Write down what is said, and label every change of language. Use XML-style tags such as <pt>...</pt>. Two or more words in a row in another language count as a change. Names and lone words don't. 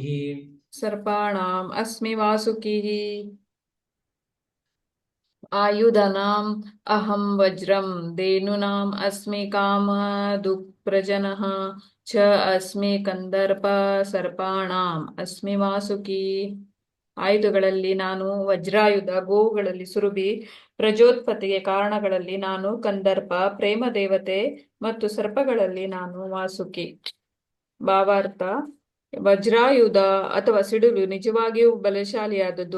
<sa>సర్పాణాం అస్మి వాసుకిః. ఆయుధానాం అహం వజ్రం ధేనూనాం అస్మి కామధుక్ ప్రజనః చ అస్మి కందర్ప సర్పాణాం అస్మి వాసుకి.</sa> <kn>ಆಯುಧಗಳಲ್ಲಿ ನಾನು ವಜ್ರಾಯುಧ, ಗೋವುಗಳಲ್ಲಿ ಸುರಭಿ, ಪ್ರಜೋತ್ಪತ್ತಿಗೆ ಕಾರಣಗಳಲ್ಲಿ ನಾನು ಕಂದರ್ಪ, ಪ್ರೇಮ ದೇವತೆ ಮತ್ತು ಸರ್ಪಗಳಲ್ಲಿ ನಾನು ವಾಸುಕಿ. ಭಾವಾರ್ಥ: ವಜ್ರಾಯುಧ ಅಥವಾ ಸಿಡಿಲು ನಿಜವಾಗಿಯೂ ಬಲಶಾಲಿಯಾದದ್ದು.</kn>